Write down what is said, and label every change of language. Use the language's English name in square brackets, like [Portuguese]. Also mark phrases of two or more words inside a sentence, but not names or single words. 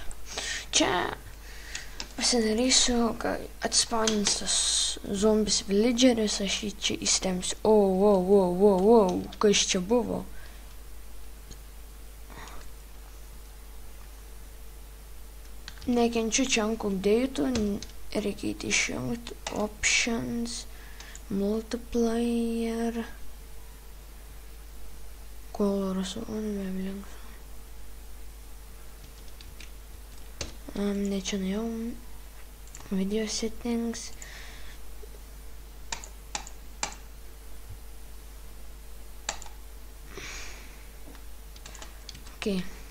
[Lithuanian] Čia pasidarysiu, kad atspaunins tas zombis villageris, aš jį čia įstemsiu. O, kas čia buvo? Nekenčiu [English] chunk update'ų, [Lithuanian] reikia išjungti [English] options, multiplayer, colors on wavelength. [Lithuanian] Ne čia nuėjau, [English] video settings. Okay.